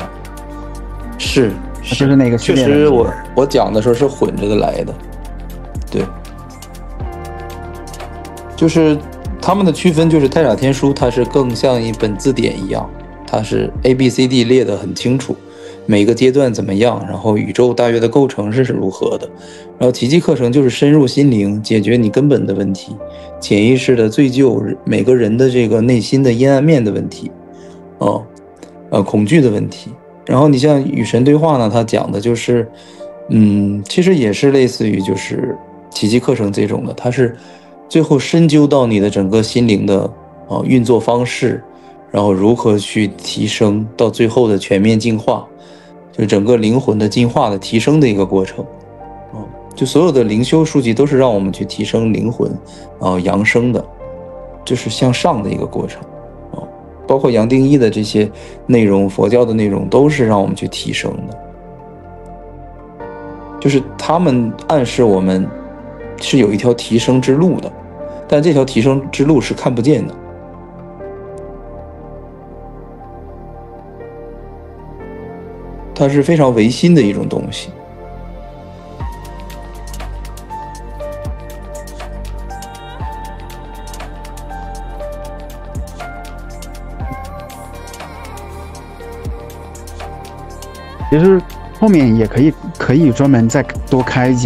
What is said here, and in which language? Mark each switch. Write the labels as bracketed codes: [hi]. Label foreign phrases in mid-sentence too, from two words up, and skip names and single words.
[zh] 是，就是那個系列。確實我講的時候是混着的來的，對，就是他們的區分就是太傻天書它是更像一本字典一樣，它是 ABCD 列得很清楚，每個階段怎麼樣，然後宇宙大約的構成是如何的，然後奇蹟課程就是深入心靈，解決你根本的問題，潛意識的罪疚，每個人的這個內心的陰暗面的問題，恐懼的問題。然後你像與神對話呢，它講的就是其實也是類似於就是奇蹟課程這種的，它是最後深究到你的整個心靈的運作方式，然後如何去提升到最後的全面進化，就整個靈魂的進化的提升的一個過程。就所有的靈修書籍都是讓我們去提升靈魂揚升的，就是向上的一個過程。包括楊定一的這些內容，佛教的內容都是讓我們去提升的，就是他們暗示我們是有一條提升之路的，但這條提升之路是看不見的，它是非常唯心的一種東西。其實後面也可以專門再多開幾